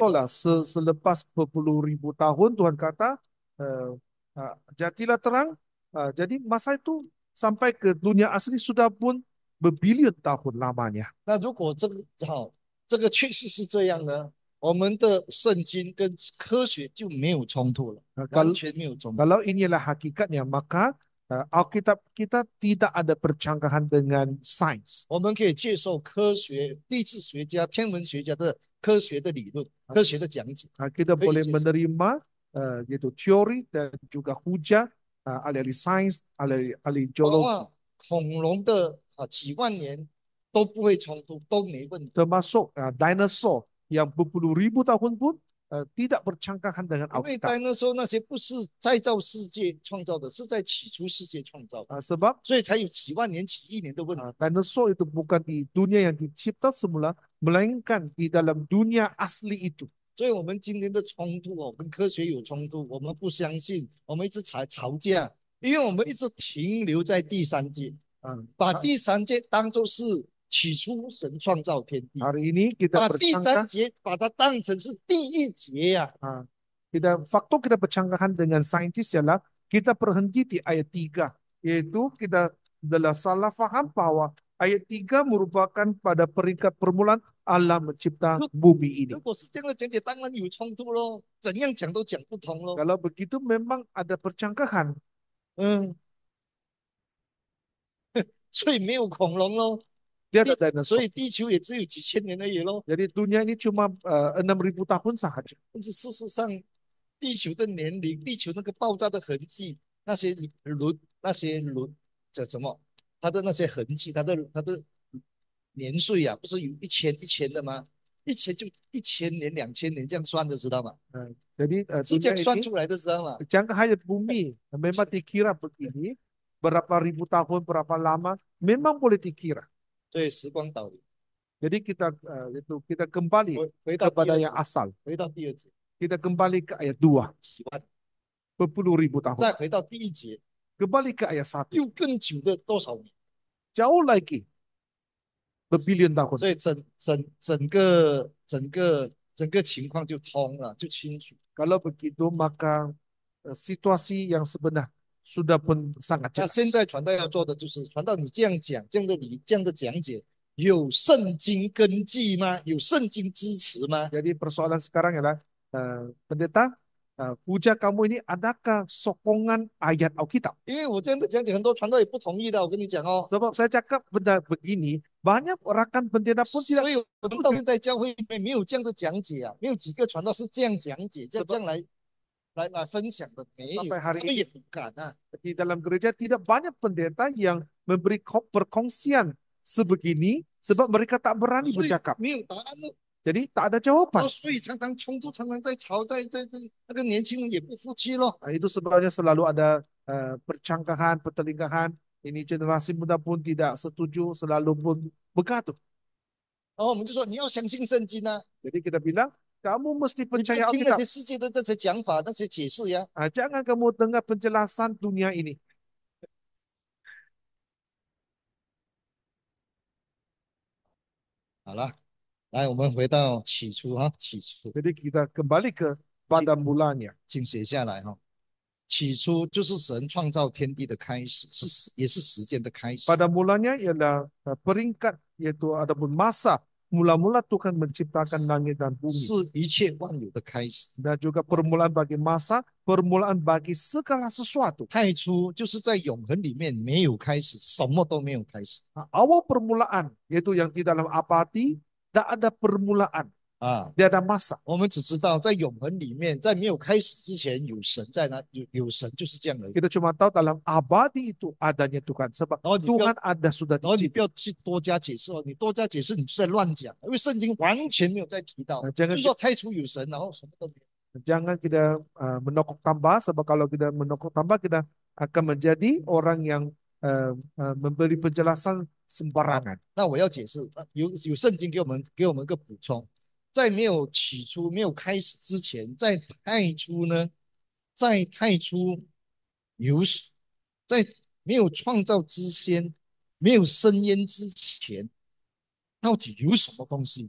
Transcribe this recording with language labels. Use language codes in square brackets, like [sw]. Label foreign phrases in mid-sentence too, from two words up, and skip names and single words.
[ms] contoh [zh] 了。 [ms] lah selepas berpuluh ribu tahun Tuhan kata jadilah terang. Jadi masa itu sampai ke dunia asli sudah pun berbilion tahun lamanya. [zh] 那如果这个确实是这样呢，我们的圣经跟科学就没有冲突了，完 [ms] Kalau [zh] 全没有冲突。 [ms] kalau inilah hakikatnya maka Alkitab kita tidak ada percanggahan dengan sains. [zh] 我们可以接受科学、地质学家、天文学家的科学的理论、科学的讲解， [ms] Kita [zh] 可以 [ms] boleh [zh] 接受。 [ms] menerima yaitu teori dan juga hujah ahli-ahli sains, ahli [zh] 包 [ms] geologi, [zh] 括恐龙的几万年都不会冲突，都没问题。 [ms] termasuk dinosaur yang berpuluh ribu tahun pun tidak bercanggahan dengan [zh] 因为 [ms] Alkitab. [zh] 在那时候那些不是再造世界创造的，是在起初世界创造的， [ms] Sebab [zh] 所以才有几万年、几亿年的问题。 [ms] dinosaur itu bukan di dunia yang dicipta semula, melainkan di dalam dunia asli itu. [zh] 所以我们今天的冲突哦，跟科学有冲突，我们不相信，我们一直吵架，因为我们一直停留在第三界，把第三界当作是起初神创造天地， [ms] Hari ini kita [zh] 把第 [ms] bercangkah, [zh] 三节把它当成是第一节呀、 [ms] faktor kita bercanggahan dengan saintis ialah kita berhenti di ayat 3, yaitu kita adalah salah faham bahwa ayat 3 merupakan pada peringkat permulaan Allah mencipta bumi ini. [zh] 如果是这样的讲解，当然有冲突咯，怎样讲都讲不通咯。 [ms] Kalau begitu memang ada percanggahan. [zh] 所以没有恐龙咯， [ms] Dia ada [zh] 所 [ms] dinosaur. [zh] 以地球也只有几千年而已咯。 [ms] Jadi dunia ini cuma 6.000 tahun sahaja. [zh] 但是事实上，地球的年龄，地球那个爆炸的痕迹，那些轮叫什么？它的那些痕迹，它的年岁啊，不是有一千的吗？一千就1000年、2000年这样算的，知道吗？ [ms] Jadi [zh] 是这 [ms] dunia [zh] 样算 [ms] ini [zh] 出来的，知道吗？ [ms] jangka hayat bumi memang dikira begini, berapa ribu tahun, berapa lama, memang boleh dikira. [zh] 对，时光倒流， [ms] Jadi kita kembali [zh] 回到第 [ms] kepada [zh] 二 [ms] yang [zh] 节， [ms] asal. [zh] 回到第二节， [ms] Kita kembali ke ayat 2, [zh] 几万， [ms] berpuluh ribu tahun. [zh] 再回到第一节， [ms] Kembali ke ayat 1, [zh] 又更久的多少年？ [ms] jauh lagi, berbilion tahun. [zh] 所以整个情况就通了，就清楚。 [ms] Kalau begitu maka situasi yang sebenar sudah pun sangat [zh] 那 [ms] jelas. [zh] 现在传道要做的就是传道，你这样讲，这样的讲解，有圣经根据吗？有圣经支持吗？ [ms] Jadi persoalan sekarang ialah pendeta, puja kamu ini adakah sokongan ayat Alkitab? [zh] 因为我这样的讲解，很多传道也不同意的。我跟你讲哦， [ms] Sebab saya cakap benda begini, banyak rakan pendeta pun [zh] 所 [ms] tidak [zh] 以我们到现在教会里面没有这样的讲解啊，没有几个传道是这样讲解，这样来分享的，没有， [ms] sampai [zh] 他 [ms] hari [zh] 们也 [ms] ini [zh] 不敢啊。 [ms] di dalam gereja tidak banyak pendeta yang memberi perkongsian sebegini sebab mereka tak berani [zh] 所以 [ms] bercakap. [zh] 没有答案哦。 [ms] Jadi tak ada jawaban. [zh] 所以常常冲突，常常在吵，在那个年轻人也不服气咯。 [ms] Itu sebabnya selalu ada percanggahan, pertelingkahan. Ini generasi muda pun tidak setuju, selalu pun begitu. [zh] 然后我们就说你要相信圣经啊， [ms] Jadi kita bilang, kamu mesti [zh] 你不 [ms] percaya [zh] 听那 [ms] Alkitab. [zh] 些世界的那些讲法、那些解释呀。 [ms] Jangan kamu dengar penjelasan dunia ini. [zh] 好了，来，我们回到起初哈，起初， [ms] Jadi kita kembali ke pada mulanya. [zh] 请写下来哈。起初就是神创造天地的开始，也是时间的开始。 [ms] Pada mulanya ialah peringkat yaitu ataupun masa mula-mula Tuhan menciptakan langit dan bumi. [zh] 是一切万有的开始。 [ms] Dan juga permulaan bagi masa, permulaan bagi segala sesuatu. [zh] 太初就是在永恒里面没有开始，什么都没有开始 [ms] Awal permulaan, yaitu yang di dalam apati, tak ada permulaan, [zh] 啊。 [ms] tidak ada masa. [zh] 我们只知道在永恒里面，在没有开始之前有神在那，有神就是这样而已。 [ms] Kita cuma tahu dalam abadi itu adanya Tuhan. Sebab [zh] 然后你不要， [ms] Tuhan ada sudah [zh] 然后你 [ms] dicipta. [zh] 不要去多加解释哦，你多加解释你就在乱讲，因为圣经完全没有在提到， [ms] Jangan [zh] 就是说太初有神，然后什么都没有。 [ms] Jangan kita menokok tambah, sebab kalau kita menokok tambah, kita akan menjadi orang yang memberi penjelasan [zh] 好， [ms] sembarangan. [zh] 那我要解释，有圣经给我们一个补充，在没有起初、没有开始之前，在太初呢，在太初有水，在没有创造之前，没有生烟之前，到底有什么东西？